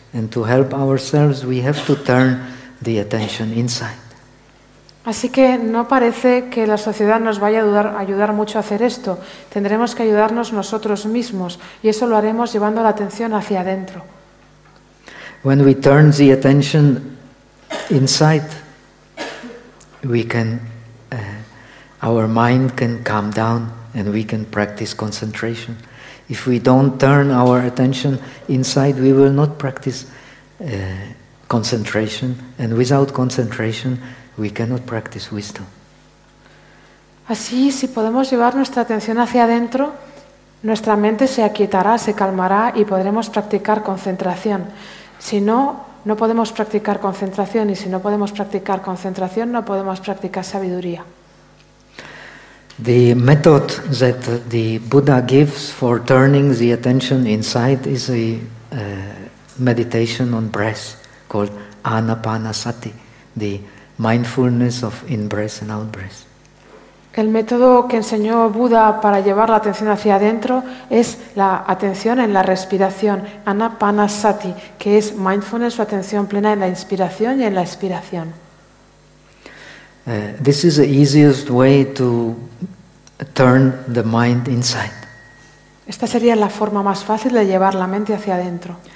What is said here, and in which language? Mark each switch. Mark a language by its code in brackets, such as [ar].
[en] And to help ourselves, we have to turn the attention inside. [es] Así que no parece que la sociedad nos vaya a ayudar mucho a hacer esto. Tendremos que ayudarnos nosotros mismos y eso lo haremos llevando la atención hacia adentro. [en] When we turn the attention inside, we can our mind can calm down and we can practice concentration. If we don't turn our attention inside, we will not practice concentration, and without concentration, we cannot practice wisdom. [es] Así, si podemos llevar nuestra atención hacia adentro, nuestra mente se aquietará, se calmará y podremos practicar concentración. Si no, no podemos practicar concentración, y si no podemos practicar concentración, no podemos practicar sabiduría. [en] The method that the Buddha gives for turning the attention inside is a meditation on breath called Anapanasati, the mindfulness of in-breath and out-breath. [es] El método que enseñó Buda para llevar la atención hacia adentro es la atención en la respiración, Anapanasati, que es mindfulness o atención plena en la inspiración y en la expiración. [en] This is the easiest way to turn the mind inside. [es] Esta sería la forma más fácil de llevar la mente hacia adentro.